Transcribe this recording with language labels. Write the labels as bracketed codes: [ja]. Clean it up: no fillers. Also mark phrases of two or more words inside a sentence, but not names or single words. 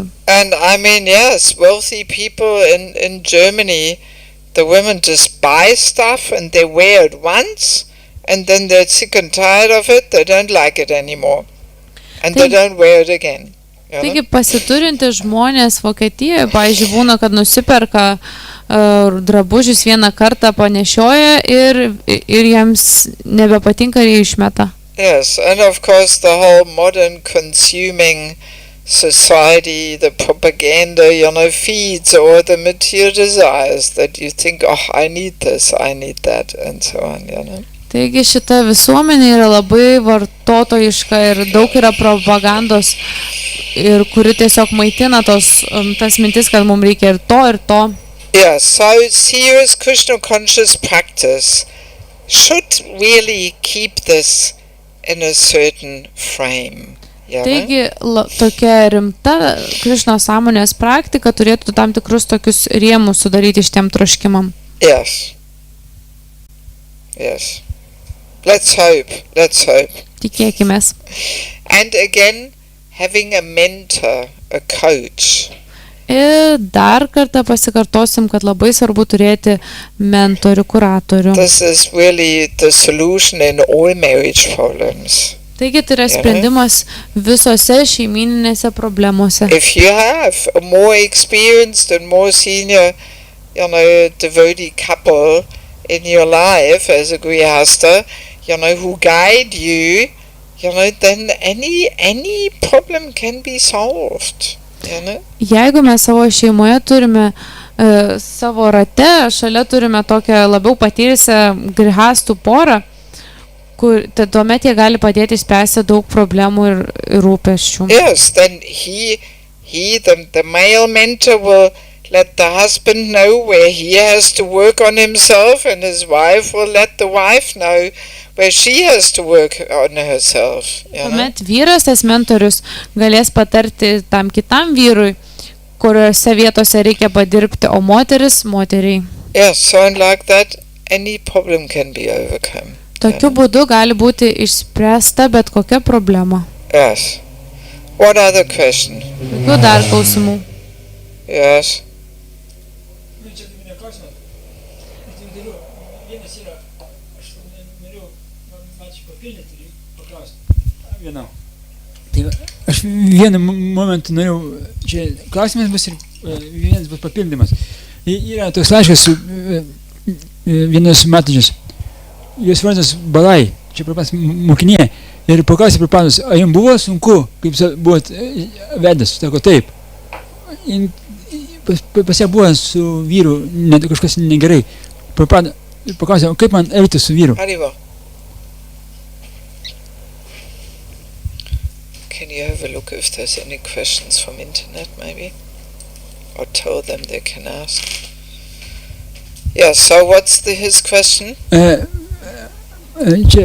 [en] And I mean, yes, wealthy people in Germany, the women just buy stuff and they wear it once, and then they're sick and tired of it, they don't like it anymore. And they don't wear it again. [lt] Taigi pasiturinti žmonės Vokietijoje, pavyzdžiui, būna, kad nusiperka drabužius vieną kartą panešioja ir jiems nebepatinka ir jie išmeta. [en] Yes, and of course the whole modern consuming society, the propaganda, feeds all the material desires that you think, oh, I need this, I need that, and so on, [lt] Taigi šita visuomenė yra labai vartotojiška ir daug yra propagandos, ir kuri tiesiog maitina tas mintis, kad mums reikia ir to. [en] Yeah, so serious Krishna conscious practice should really keep this in a certain frame. [lt] Taigi tokia rimta Krišnos sąmonės praktika turėtų tam tikrus tokius rėmus sudaryti šitiem troškimam. [en] Yes. Let's hope. [lt] Tikėkimės. [en] And again, having a mentor, a coach. [lt] Ir dar kartą pasikartosim, kad labai svarbu turėti mentorių, kuratorių. [en] This is really the solution in all marriage problems. [lt] Taigi tai yra sprendimas visose šeimininėse problemose. [en] If you have a more experienced and more senior, devotee couple in your life as a grihasta, who guide you, then any problem can be solved. [lt] Jeigu mes savo šeimoje turime savo rate, šalia turime tokią labiau patyrusią grihastų porą, tuomet jie gali padėti spręsti daug problemų ir rūpesčių. [en] Yes, then the male mentor will let the husband know where he has to work on himself, and his wife will let the wife know where she has to work on herself. [lt] Tuomet vyras, tas mentorius, galės patarti tam kitam vyrui, kuriuose vietose reikia padirbti, o moteris moteriai. [en] Yes, so like that, any problem can be overcome. [lt] Tokiu būdu gali būti išspręsta bet kokia problema. [en] Yes. What other question? [lt] Kokių dar klausimų? [en] Yes. [lt] Tai aš vieną momentą norėjau, čia klausimas bus ir vienas bus papildymas. Yra toks laiškas su vienas matadžis. Jos vardas Balai, čia Prabhupados mokinė, ir paklausė Prabhupados, ar jums buvo sunku, kaip buvot vedęs, sako taip. Pas ją buvo su vyru kažkas negerai. Prabhupada paklausė, kaip man elgtis su vyru. Haribo. [en] Can you have a look if there's any questions from internet maybe? Or tell them they can ask. Yeah, so what's his question? [lt] Čia,